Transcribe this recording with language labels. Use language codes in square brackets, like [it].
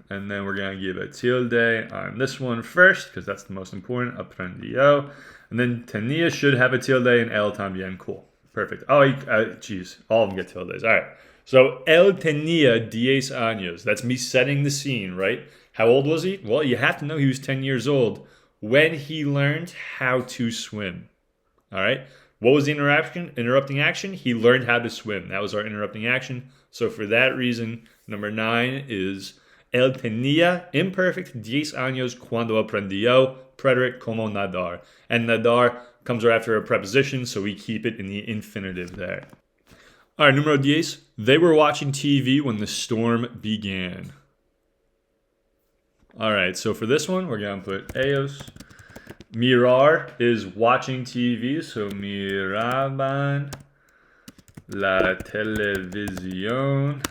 [en] And then we're going to give a tilde on this one first, because that's the most important. [es] Aprendió. [en] And then tenía should have a tilde, and él también. Cool. Perfect. Oh, geez. All of them get tildes. All right. [es] So, él tenía 10 años. [en] That's me setting the scene, right? How old was he? Well, you have to know he was 10 years old when he learned how to swim. All right. What was the interrupting action? He learned how to swim. That was our interrupting action. So, for that reason, number 9 is [es] él tenía, [en] imperfect, [es] 10 años cuando aprendió, [en] preterite, [es] como nadar. [en] And nadar comes right after a preposition, so we keep it in the infinitive there. All right, [es] numero 10. [en] They were watching TV when the storm began. All right, so for this one, we're going to put ellos. Mirar is watching TV, so [es] miraban la televisión.